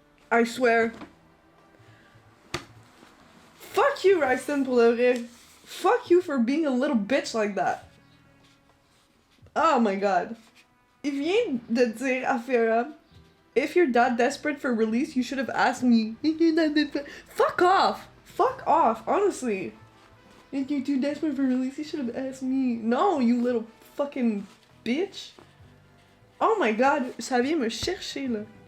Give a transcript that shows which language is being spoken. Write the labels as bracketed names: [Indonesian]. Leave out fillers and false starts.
[English] I swear. Fuck you, [French] Ryson, pour le vrai. [English] Fuck you for being a little bitch like that. Oh my god. [French] Il vient de dire à Farrah, [English] if you're that desperate for release, you should have asked me. Fuck off! Fuck off, honestly. If you're too desperate for release, you should have asked me. No, you little fucking bitch. Oh my god, [French] ça vient me chercher là.